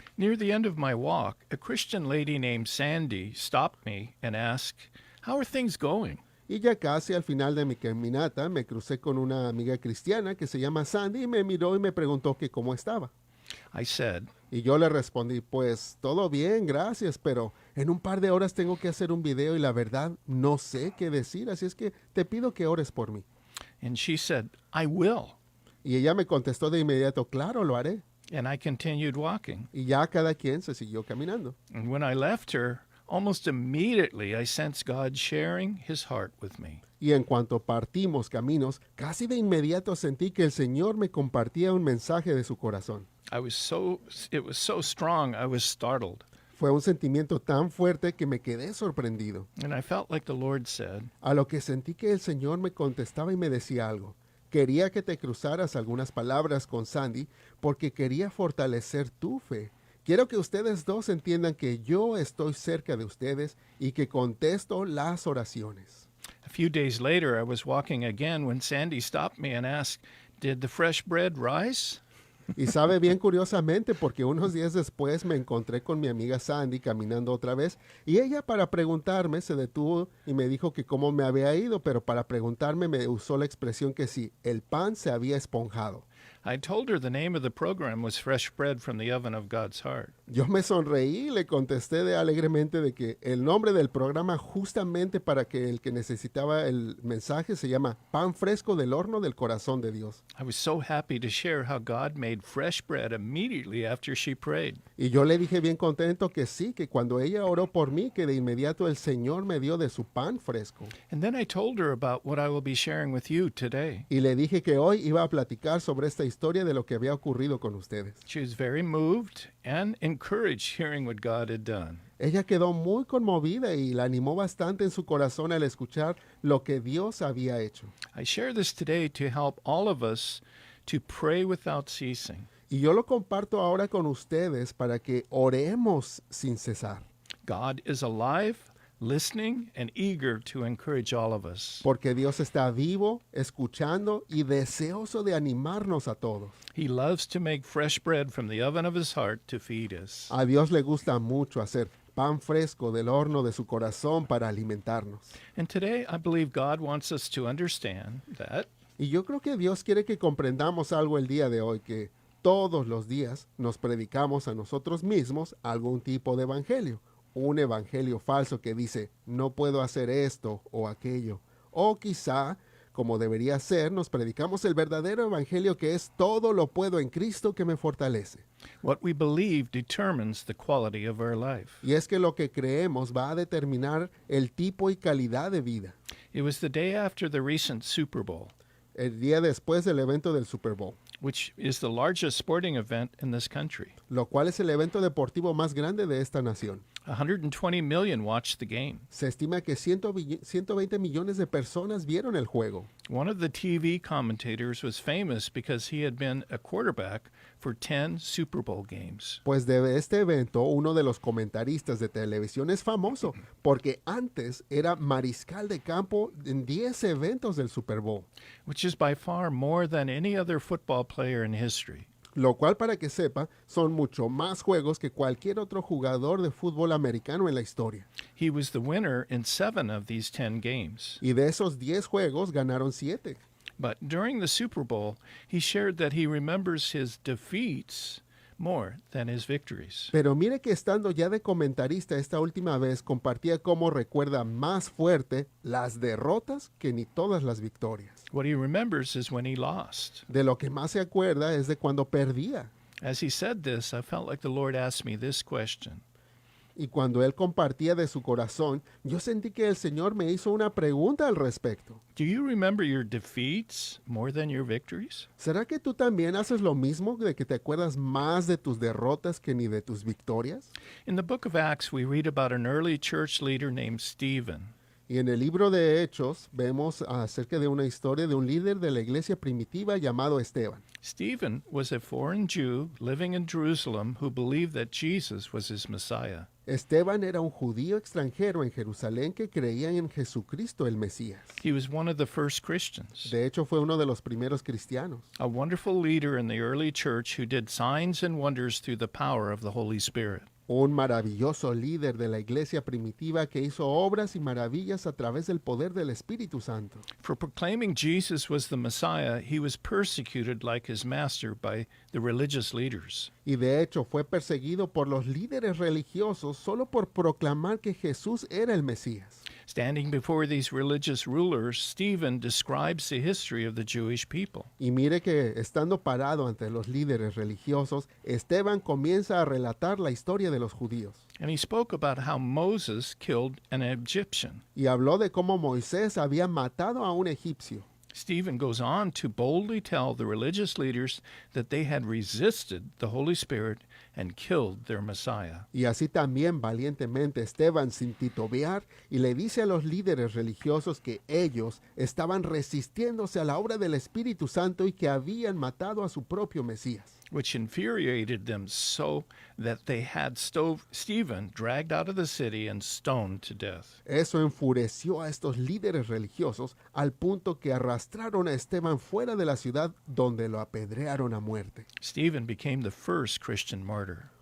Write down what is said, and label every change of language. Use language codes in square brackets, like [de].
[en] Near the end of my walk, a Christian lady named Sandy stopped me and asked, "How are things going?" [es] Y ya casi al final de mi caminata me crucé con una amiga cristiana que se llama Sandy y me miró y me preguntó que cómo estaba. [en] I said, [es] Y yo le respondí, pues todo bien, gracias, pero en un par de horas tengo que hacer un video y la verdad no sé qué decir, así es que te pido que ores por mí. [en] and she said, "I will." [es] Y ella me contestó de inmediato, claro, lo haré. [en] And I continued walking. [es] Y ya cada quien se siguió caminando. [en] And when I left her, almost immediately I sensed God sharing his heart with me. [es] Y en cuanto partimos caminos, casi de inmediato sentí que el Señor me compartía un mensaje de su corazón. [en] It was so strong, I was startled. [es] Fue un sentimiento tan fuerte que me quedé sorprendido. [en] And I felt like the Lord said, [es] A lo que sentí que el Señor me contestaba y me decía algo. Quería que te cruzaras algunas palabras con Sandy porque quería fortalecer tu fe. Quiero que ustedes dos entiendan que yo estoy cerca de ustedes y que contesto las oraciones. [en] A few days later, I was walking again when Sandy stopped me and asked, "Did the fresh bread rise?" [es] Y sabe bien curiosamente porque unos días después me encontré con mi amiga Sandy caminando otra vez y ella para preguntarme se detuvo y me dijo que cómo me había ido, pero para preguntarme me usó la expresión que sí, el pan se había esponjado. [en] I told her the name of the program was Fresh Bread from the Oven of God's Heart. [es] Yo me sonreí y le contesté alegremente de que el nombre del programa justamente para que el que necesitaba el mensaje se llama Pan Fresco del Horno del Corazón de Dios. [en] I was so happy to share how God made fresh bread immediately after she prayed. [es] Y yo le dije bien contento que sí, que cuando ella oró por mí, que de inmediato el Señor me dio de su pan fresco. [en] And then I told her about what I will be sharing with you today. [es] Y le dije que hoy iba a platicar sobre esta historia de lo que había ocurrido con ustedes. [en] She was very moved and encouraged hearing what God had done. [es] Ella quedó muy conmovida y la animó bastante en su corazón al escuchar lo que Dios había hecho. [en] I share this today to help all of us to pray without ceasing. [es] Y yo lo comparto ahora con ustedes para que oremos sin cesar. [en] God is alive, listening, and eager to encourage all of us. [es] Porque Dios está vivo, escuchando y deseoso de animarnos a todos. [en] He loves to make fresh bread from the oven of his heart to feed us. [es] A Dios le gusta mucho hacer pan fresco del horno de su corazón para alimentarnos. [en] And today, I believe God wants us to understand that [es] Y yo creo que Dios quiere que comprendamos algo el día de hoy, que todos los días nos predicamos a nosotros mismos algún tipo de evangelio. Un evangelio falso que dice, no puedo hacer esto o aquello. O quizá como debería ser, nos predicamos el verdadero evangelio que es todo lo puedo en Cristo que me fortalece. [en] What we believe determines the quality of our life. [es] Y es que lo que creemos va a determinar el tipo y calidad de vida. [en] It was the day after the recent Super Bowl, [es] El día después del evento del Super Bowl, [en] which is the largest sporting event in this country. [es] lo cual es el evento deportivo más grande de esta nación. [en] 120 million watched the game. [es] Se estima que 120 millones de personas vieron el juego. [en] One of the TV commentators was famous because he had been a quarterback for 10 Super Bowl games. [es] Pues de este evento, uno de los comentaristas de televisión es famoso porque antes era mariscal de campo en 10 eventos del Super Bowl, [en] Which is by far more than any other football player in history. [es] lo cual, para que sepa, son mucho más juegos que cualquier otro jugador de fútbol americano en la historia. [en] He was the winner in 7 of these 10 games. [es] Y de esos 10 juegos ganaron 7. [en] But during the Super Bowl, he shared that he remembers his defeats more than his victories. [es] Pero mire que estando ya de comentarista esta última vez, compartía cómo recuerda más fuerte las derrotas que ni todas las victorias. [en] What he remembers is when he lost. [es] De lo que más se acuerda es de cuando perdía. [en] As he said this, I felt like the Lord asked me this question. [es] Y cuando él compartía de su corazón, yo sentí que el Señor me hizo una pregunta al respecto. [en] Do you remember your defeats more than your victories? [es] ¿Será que tú también haces lo mismo, de que te acuerdas más de tus derrotas que ni de tus victorias? [en] In the book of Acts, we read about an early church leader named Stephen. [es] Y en el libro de Hechos vemos acerca de una historia de un líder de la iglesia primitiva llamado Esteban. [en] Stephen was a foreign Jew living in Jerusalem who believed that Jesus was his Messiah. [es] Esteban era un judío extranjero en Jerusalén que creía en Jesucristo el Mesías. [en] He was one of the first Christians, [es] De hecho, fue uno de los primeros cristianos. [en] a wonderful leader in the early church who did signs and wonders through the power of the Holy Spirit. [es] Un maravilloso líder de la iglesia primitiva que hizo obras y maravillas a través del poder del Espíritu Santo. [en] For proclaiming Jesus was the Messiah, he was persecuted like his master by the religious leaders. [es] Y de hecho fue perseguido por los líderes religiosos solo por proclamar que Jesús era el Mesías. [en] Standing before these religious rulers, Stephen describes the history of the Jewish people. [es] Y mire que estando parado ante los líderes religiosos, Esteban comienza a relatar la historia de los judíos. [en] And he spoke about how Moses killed an Egyptian. [es] Y habló de cómo Moisés había matado a un egipcio. [en] Stephen goes on to boldly tell the religious leaders that they had resisted the Holy Spirit and killed their Messiah. [es] Y así también valientemente Esteban, sin titubear, y le dice a los líderes religiosos que ellos estaban resistiéndose a la obra del Espíritu Santo y que habían matado a su propio Mesías. [en] Which infuriated them so that they had Stephen dragged out of the city and stoned to death. [es] Eso enfureció a estos líderes religiosos al punto que arrastraron a Esteban fuera de la ciudad donde lo apedrearon a muerte, [en] Stephen became the first Christian martyr,